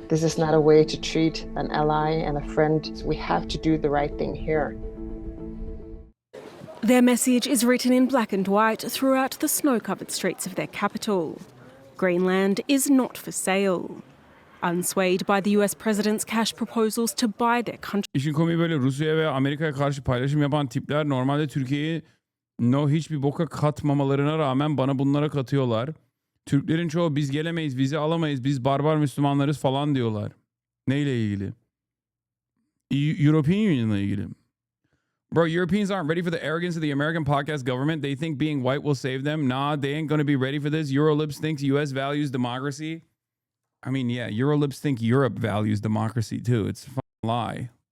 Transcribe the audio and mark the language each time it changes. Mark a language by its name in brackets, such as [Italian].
[English] This is not a way to treat an ally and a friend. We have to do the right thing here. Their message is written in black and white throughout the snow-covered streets of their capital. Greenland is not for sale. Unswayed by the US president's cash proposals to buy their country. [Turkish] İşin komiği böyle Rusya'ya ve Amerika'ya karşı paylaşım yapan tipler normalde Türkiye'yi hiçbir boka katmamalarına rağmen bana bunlara katıyorlar. Türklerin çoğu biz gelemeyiz, vize alamayız, biz barbar Müslümanlarız falan diyorlar. Neyle ilgili? European Union'la ilgili. [English] Bro, Europeans aren't ready for the arrogance of the American podcast government. They think being white will save them. Nah, they ain't going to be ready for this. Eurolibs thinks U.S. values democracy. I mean, yeah, Eurolibs think Europe values democracy too. It's a lie.